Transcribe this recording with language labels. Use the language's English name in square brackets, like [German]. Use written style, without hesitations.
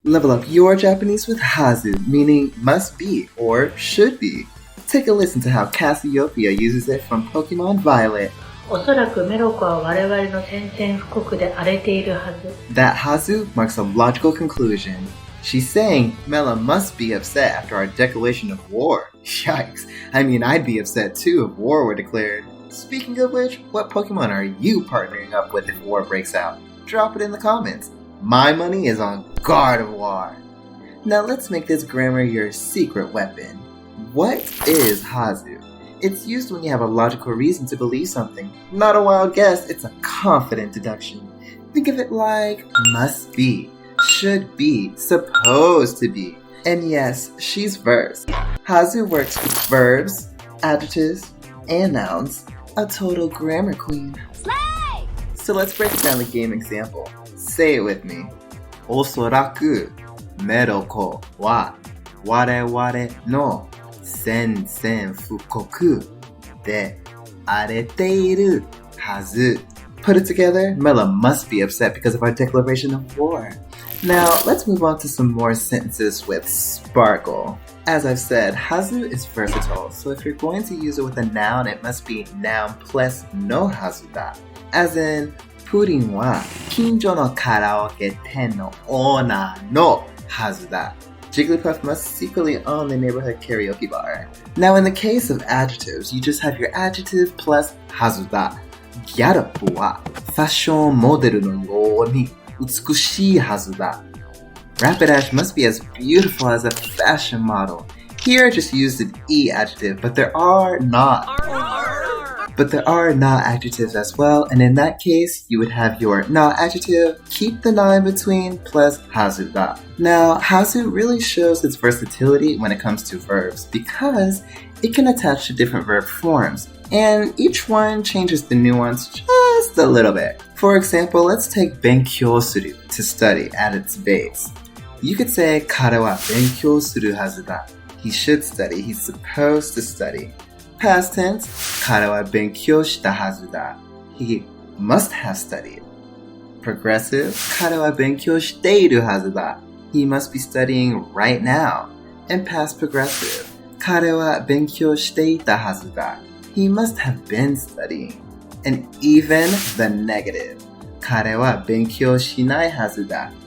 [English] Level up your Japanese with Hazu, meaning must be or should be. Take a listen to how Cassiopeia uses it from Pokémon Violet. [Japanese] おそらくメロコは我々の宣戦布告で荒れているはず。 [English] That Hazu marks a logical conclusion. She's saying Mela must be upset after our declaration of war. Yikes, I mean I'd be upset too if war were declared. Speaking of which, what Pokemon are you partnering up with if war breaks out? Drop it in the comments. My money is on Gardevoir. Now let's make this grammar your secret weapon. What is Hazu? It's used when you have a logical reason to believe something. Not a wild guess, it's a confident deduction. Think of it like must be, should be, supposed to be. And yes, she's verbs. Hazu works with verbs, adjectives, and nouns. A total grammar queen. Slay! So let's break it down the game example. Say it with me. [Japanese] おそらくメロコは我々の宣戦布告で荒れているはず. [English] Put it together, Mela must be upset because of our declaration of war. Now, let's move on to some more sentences with sparkle. As I've said, Hazu is versatile, so if you're going to use it with a noun, it must be noun plus no Hazu da. [Japanese] As in, プリンは近所のカラオケ店のオーナーのはずだ. [English] Jigglypuff must secretly own the neighborhood karaoke bar. Now in the case of adjectives, you just have your adjective plus はずだ. [Japanese] ギャルプはファッションモデルのように美しいはずだ. [English] Rapidash must be as beautiful as a fashion model. Here I just used an E adjective, but there are not adjectives as well, and in that case, you would have your na adjective, keep the na in between, plus hazu da. Now, hazu really shows its versatility when it comes to verbs because it can attach to different verb forms, and each one changes the nuance just a little bit. For example, let's take benkyou suru, to study, at its base. [Japanese] You could say, 彼は勉強するはずだ. [English] He should study, he's supposed to study. Past tense, [Japanese] 彼は勉強したはずだ. [English] He must have studied. [Japanese] Progressive, 彼は勉強しているはずだ. [English] He must be studying right now. And past progressive, [Japanese] 彼は勉強していたはずだ. [English] He must have been studying. And even the negative, [Japanese] 彼は勉強しないはずだ.